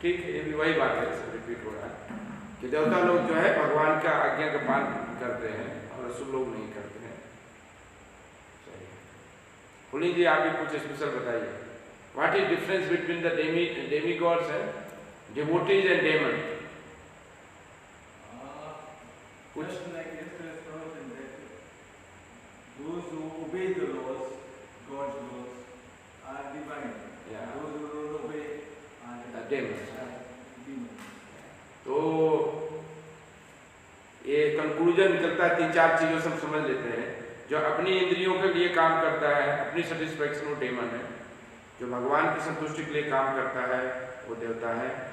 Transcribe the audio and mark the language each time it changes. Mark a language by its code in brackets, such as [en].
[hi] ठीक है, ये भी वही बात है, सब रिपीट हो रहा है कि देवता लोग जो है भगवान का आज्ञा का पालन करते हैं और असुर लोग नहीं करते हैं। सही है। पुलिस जी आप भी कुछ स्पेशल बताइए, [en] What is difference between the demigods and devotees and demon? [hi] कुछ [en] Just like yesterday's promotion, that those who obey the laws, God's laws, are divine. Yeah. Those who don't obey are demons. demons. [hi] तो ये conclusion निकलता है, 3-4 चीजों से हम समझ लेते हैं। जो अपनी इंद्रियों के लिए काम करता है, अपनी सेटिस्फेक्शन, वो डेमन है। जो भगवान की संतुष्टि के लिए काम करता है वो देवता है।